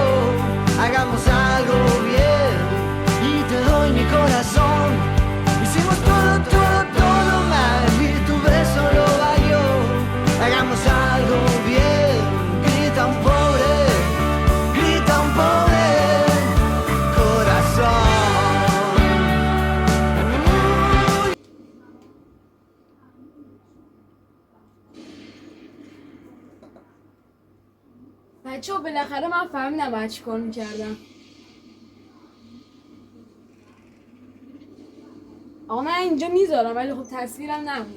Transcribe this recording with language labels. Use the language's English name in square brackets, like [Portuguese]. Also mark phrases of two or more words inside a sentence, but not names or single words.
[Spanish] Hagamos algo bien y te doy mi corazón. Hicimos todo mal y tu beso lo valió. Hagamos algo bien, grita un pobre corazón. [Persian] بچه ها بالاخره من فهمیدم باید چی کار میکردم. آقا من اینجا میذارم ولی خب تصویرم نبود.